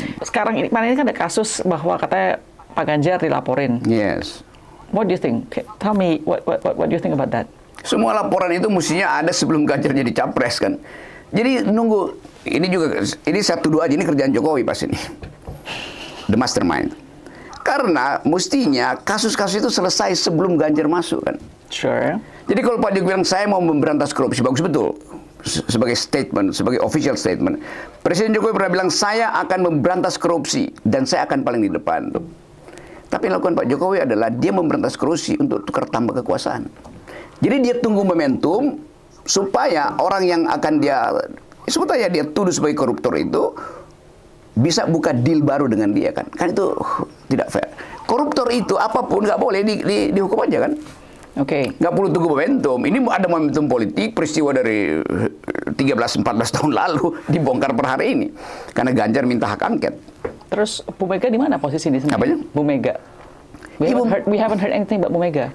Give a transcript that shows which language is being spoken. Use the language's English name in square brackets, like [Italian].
[Indonesian] Sekarang ini kan ada kasus bahwa katanya Pak Ganjar dilaporin. [English] Yes. What do you think? Tell me what do you think about that? [Indonesian] Semua laporan itu mestinya ada sebelum Ganjar jadi capres kan. Jadi nunggu ini 1-2 aja, ini kerjaan Jokowi pas ini. [English] The mastermind. [Indonesian] Karena mestinya kasus-kasus itu selesai sebelum Ganjar masuk kan. [English] Sure. [Indonesian] Jadi kalau Pak Jokowi bilang saya mau memberantas korupsi, bagus betul. Sebagai statement, sebagai official statement. Presiden Jokowi pernah bilang saya akan memberantas korupsi dan saya akan paling di depan. Tapi yang lakukan Pak Jokowi adalah dia memberantas korupsi untuk tukar tambah kekuasaan. Jadi dia tunggu momentum supaya orang yang akan sebetulnya dia tuduh sebagai koruptor itu bisa buka deal baru dengan dia kan itu tidak fair. Koruptor itu apapun nggak boleh dihukum aja kan. Oke. Nggak perlu tunggu momentum. Ini ada momentum politik, peristiwa dari 13-14 tahun lalu dibongkar per hari ini karena Ganjar minta hak angket. Terus Bu Mega di mana posisi di sini? Apanya? Bu Mega. [English] We haven't heard anything about Bu Mega.